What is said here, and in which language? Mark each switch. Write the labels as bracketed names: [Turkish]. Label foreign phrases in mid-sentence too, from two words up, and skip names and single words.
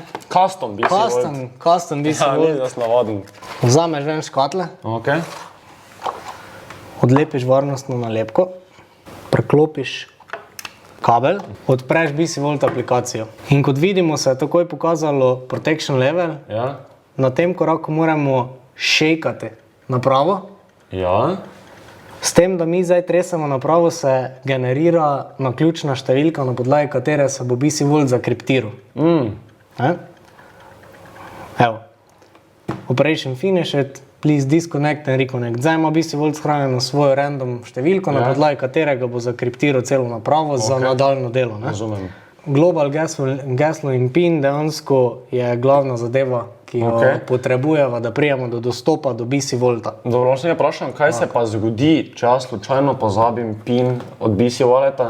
[Slovenian] Custom BC Vault. Custom BC Ja, ni Vault. das navaden. Vzameš ven škatle, Ok. odlepiš varnostno nalepko, preklopiš kabel, odpreš BC Vault aplikacijo. In kot vidimo, se je takoj pokazalo [English] protection level. [Slovenian] Ja. Na tem koraku moramo šejkati napravo. Ja. S tem, da mi zdaj tresemo napravo, se generira naključna številka, na podlagi katere se bo BC Vault zakriptiral. Ne? Evo. [English] Operation finished, please disconnect and reconnect. [Slovenian] Zdaj ima BC Vault shranjeno svojo random številko, na podlagi katerega bo zakriptiral celo napravo za nadaljno delo. Ne? Razumem. Global geslo in PIN dejansko je glavna zadeva, ki jo potrebujeva, da prijemo do dostopa do BC Vaulta. Dobro, se vprašam, kaj se pa zgodi, če jaz slučajno pozabim PIN od BC Walleta?